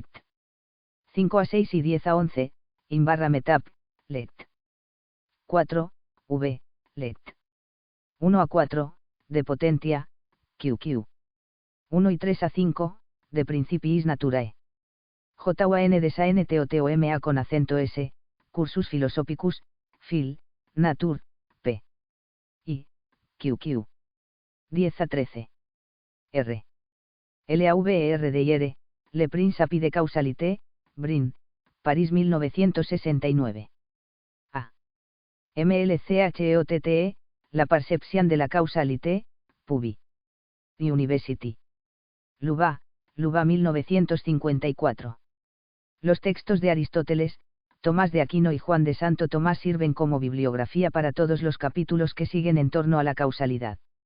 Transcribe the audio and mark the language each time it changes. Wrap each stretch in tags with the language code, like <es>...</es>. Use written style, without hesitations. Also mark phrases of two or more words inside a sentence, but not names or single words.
<es>5 a 6 y 10 a 11, IN Metap, Let. 4, V, Let. 1 a 4, de Potentia, QQ. 1 y 3 a 5, de Principiis Naturae. JUAN de SANTOTOMA con acento S, Cursus Philosophicus, Phil, Natur, P. I, QQ. 10 a 13. R. LAVERDIR, Le Principe de Causalité, Brin, París 1969. A. MLCHEOTTE, La Perception de la Causalité, Pubi. University. Louvain, 1954. Los textos de Aristóteles, Tomás de Aquino y Juan de Santo Tomás sirven como bibliografía para todos los capítulos que siguen en torno a la causalidad.</es>